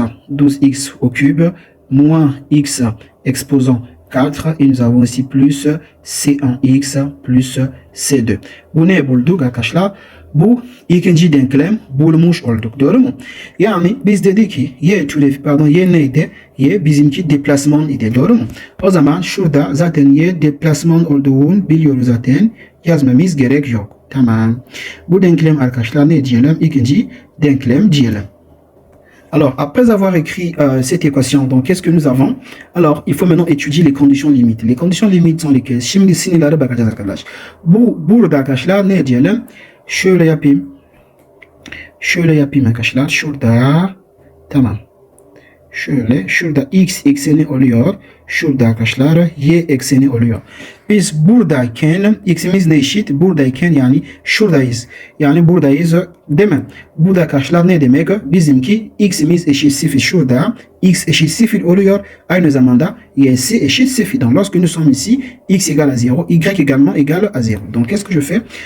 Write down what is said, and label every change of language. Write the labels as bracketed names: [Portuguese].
[French] 12x au cube moins x exposant 4 et nous avons ici plus C1x plus C2. [Turkish] Bu ne bulduk arkadaşlar? Bu ikinci denklem bulmuş olduk, doğru mu? Yani biz dedik ki y neydi? Y bizimki deplasman idi, doğru mu? O zaman şurada zaten y deplasman olduğunu biliyoruz zaten. Yazmamız gerek yok. Tamam. Bu denklem arkadaşlar ne diyelim? İkinci denklem diyelim. [French] Alors, après avoir écrit cette équation, donc qu'est-ce que nous avons? Alors, il faut maintenant étudier les conditions limites. Les conditions limites sont lesquelles? [Turkish] Şimdi sinirlere bakacağız arkadaşlar. Burada arkadaşlar ne diyelim? Şöyle yapayım arkadaşlar. Şurada, tamam. Şurada x ekseni oluyor. Şurada arkadaşlar y ekseni oluyor. Biz buradayken x'imiz ne eşit? Buradayken yani şuradayız. Yani buradayız değil mi? Burada arkadaşlar ne demek? Bizimki x'imiz eşit 0 şurada. X eşit 0 oluyor. Aynı zamanda y'si eşit 0. [French] Donc lorsque nous sommes ici, x égale à 0, y également égale à 0. Donc qu'est-ce que je fais?